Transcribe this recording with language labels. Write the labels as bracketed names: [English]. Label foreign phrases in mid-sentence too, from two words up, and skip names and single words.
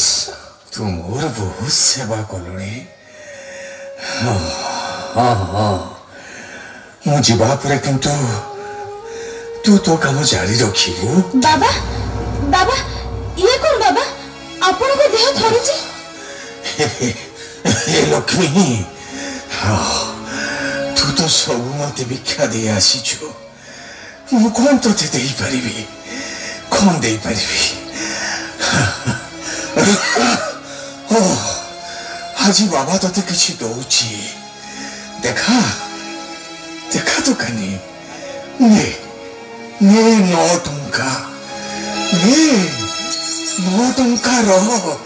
[Odia] ତୁ ମୋର ବହୁତ ସେବା କଲୁଣି। ହଁ ହଁ ହଁ ମୁଁ ଯିବା ପରେ କିନ୍ତୁ ତୁ ତୋ କାମ ଜାରି ରଖିବୁ। ବାବା ବାବା ଇଏ କଣ ବାବା ଆପଣଙ୍କ ଦେହ ଥରୁଛି? ହେ ଲକ୍ଷ୍ମୀ ତୁ ତ ସବୁ ମତେ ଭିକ୍ଷା ଦେଇ ଆସିଛୁ। ମୁଁ କଣ ତୋତେ ଦେଇ ପାରିବି କଣ ଦେଇ ପାରିବି? ଆଜି ବାବା ତୋତେ କିଛି ଦଉଛି ଦେଖ ଦେଖ ତୋ କାନି ନେ ନେ 9 ଟଙ୍କା ନେ 9 ଟଙ୍କା ରଖ।